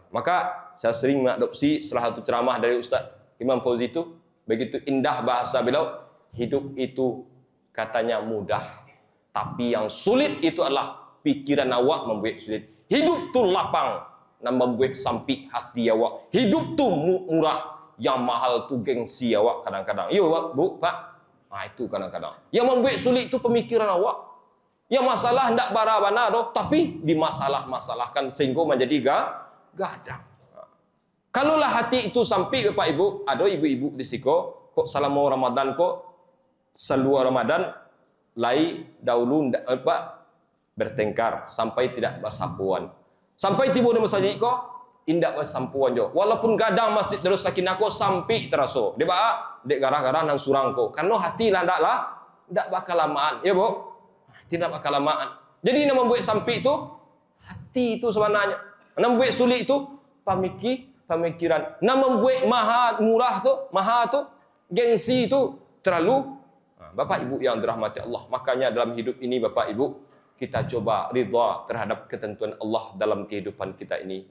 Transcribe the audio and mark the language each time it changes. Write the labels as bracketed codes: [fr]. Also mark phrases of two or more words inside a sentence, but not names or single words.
[id] Maka saya sering mengadopsi salah satu ceramah dari Ustaz Imam Fauzi itu, begitu indah bahasa beliau, hidup itu katanya mudah, tapi yang sulit itu adalah pikiran awak membuat sulit. [min] Hidup tu lapang dan membuat sampik hati awak. Hidup tu murah, yang mahal tu gengsi awak kadang-kadang. [id] Ya Bu, Pak. Itu kadang-kadang. Yang membuat sulit itu pemikiran awak. [min] Yang masalah hendak bara-bana doh, tapi dimasalah-masalahkan sehingga menjadi gadang. Kalaulah hati itu sampai Bapak Ibu, ada ibu-ibu di siko, kok salamu Ramadan kok seluar Ramadan lai dahulu bertengkar sampai tidak bersampuan. Sampai tiba di masjid kok indak bersampuan jo. Walaupun kadang masjid terus sakinah kok sampai teraso. Dia dek garah-garah nang surang kok. Karena hati lah ndak bakal lamaan, ya Bu. Tidak bakal lamaan. [id] Jadi yang membuat sampai itu hati itu sebenarnya. Yang membuat sulit itu pemikiran. Yang membuat maha tu gengsi itu terlalu. Bapak Ibu yang dirahmati Allah, makanya dalam hidup ini Bapak Ibu, kita coba ridha terhadap ketentuan Allah dalam kehidupan kita ini.